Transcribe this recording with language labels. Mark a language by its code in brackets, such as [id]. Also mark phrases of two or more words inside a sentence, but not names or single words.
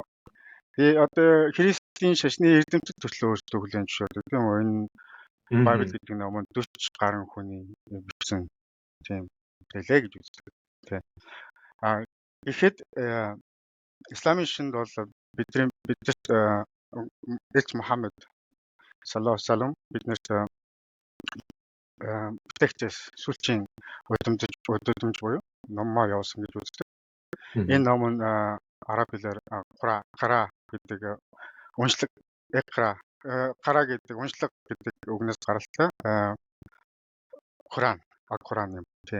[mn] Тэгээ одоо христийн шашны эрдэмтэд төслөө өөрсдөө хүлээн зөвшөөрдөг тийм үү. Энэ Байбл гэдэг номонд 40 гаруй хүний бичсэн тийм хэлээ гэж үздэг. Тэ. Гэхэд Исламын шашинд бол бидэрт Элч Мухаммед [ar] صلى الله عليه وسلم [mn] биднэрт бүтээгчээс сүлжийн удирдамж буюу номоо явуулсан гэж үздэг. Энэ ном нь араб хэлээр Кара гэдэг уншлаг Кара гэдэг уншлаг гэдэг үгнээс гаралтай Құран юм тий.